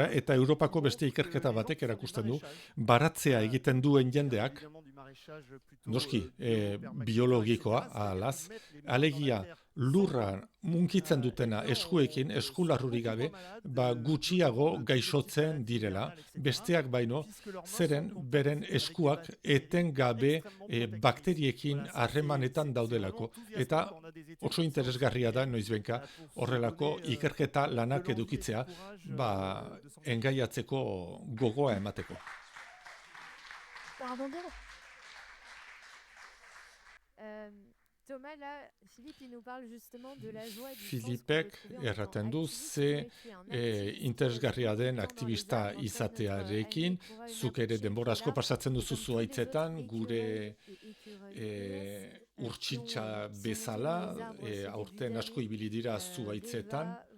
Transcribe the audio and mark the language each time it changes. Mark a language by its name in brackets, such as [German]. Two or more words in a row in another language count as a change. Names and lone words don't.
[Basque] eta Europako beste ikerketa batek erakusten du, baratzea egiten duen jendeak, noski, biologikoa, ahalaz, alegia lurra munkitzen dutena eskuekin, eskularrurik gabe, gutxiago gaixotzen direla, besteak baino, zeren beren eskuak etengabe bakteriekin harremanetan daudelako. Eta oso interesgarria da, noizbenka, horrelako ikerketa lanak edukitzea, engaiatzeko gogoa emateko. [French] Thomas, là, Philippe, il nous parle justement de la joie et du [Basque] Filipek erraten du ze interesgarria den aktivista izatearekin, zuk ere denbora asko pasatzen duzu zuhaitzetan, gure urtsintxa bezala, aurten asko ibili dira zuhaitzetan.